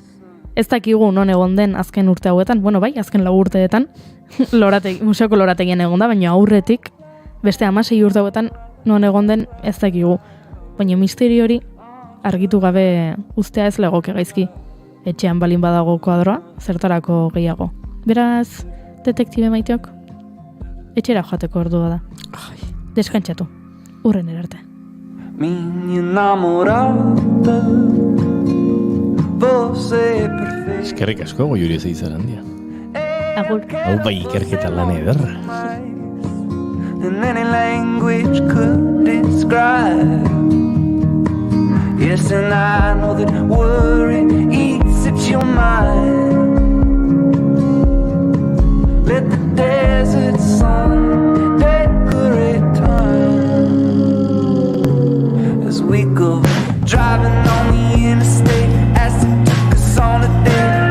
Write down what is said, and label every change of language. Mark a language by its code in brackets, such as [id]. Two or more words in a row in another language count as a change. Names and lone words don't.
[eu] Ez dakigu non egon den azken urte hauetan, bueno bai, azken 4 urteetan, museoko lorategian egon da, baina aurretik, beste 16 urte hauetan non egon den ez dakigu. Baina misteri hori argitu gabe ustea ez legoke gaizki. Etxean balin badago koadroa, zertarako gehiago. Beraz, detektibe maiteok, etxera joateko ordua da. Deskantzatu, urren erarte. [pt] Minha namorada, você é perfeita. [eu] Eskerrik asko, Goiuri Zeizarandia. Agur. Hau bai ikerketa lan ederra. [en] And any language could describe. Yes, and I know that worry eats at your mind. Let the desert sun decorate time as we go driving on the interstate as it took us on a day.